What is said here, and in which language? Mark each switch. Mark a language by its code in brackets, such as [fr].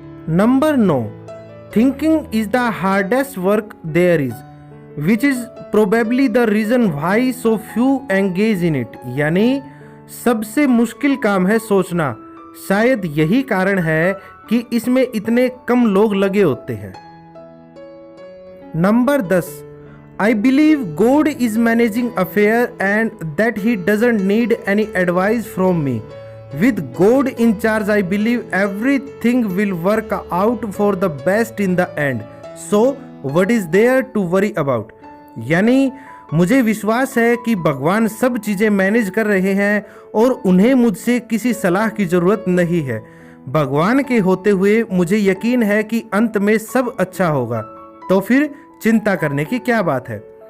[hi] Number 9, [en] thinking is the hardest work there is, which is probably the reason why so few engage in it, [hi] यानी सबसे मुश्किल काम है सोचना, शायद यही कारण है कि इसमें इतने कम लोग लगे होते हैं। [en] Number 10, I believe God is managing affair and that he doesn't need any advice from me. With God in charge, I believe everything will work out for the best in the end. So, what is there to worry about? [hi] यानी मुझे विश्वास है कि भगवान सब चीज़ें manage कर रहे हैं और उन्हें मुझसे किसी सलाह की ज़रूरत नहीं है। भगवान के होते हुए मुझे यकीन है कि अंत में सब अच्छा होगा, तो फिर चिंता करने की क्या बात है।